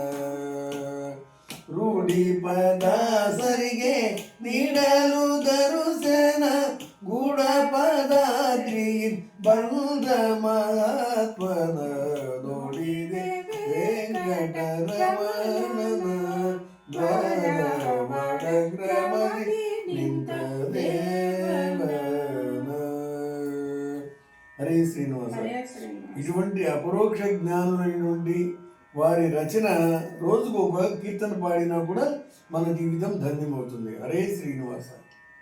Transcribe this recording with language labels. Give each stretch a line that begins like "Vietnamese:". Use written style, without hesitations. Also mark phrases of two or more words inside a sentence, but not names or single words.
Kannada: ರೂಢಿ ಪದಾಸರಿಗೆ ನೀಡಲು ದರುಸನ ಗೂಢ ಪದಾದ್ರಿ ಬಂದ ಮಹಾತ್ಮನ ನೋಡಿದೆ ವೆಂಕಟರಮಣನ ದ್ವಾರ ವಡಗ್ರಮದಿ ನಿಂತ దేవన.
Telugu: హరే శ్రీనివాస. హరే శ్రీనివాస. ఇటువంటి అపరోక్ష జ్ఞానులైనటువంటి వారి రచన రోజుకు ఒక కీర్తన పాడినా కూడా మన జీవితం ధన్యమవుతుంది. హరే శ్రీనివాస.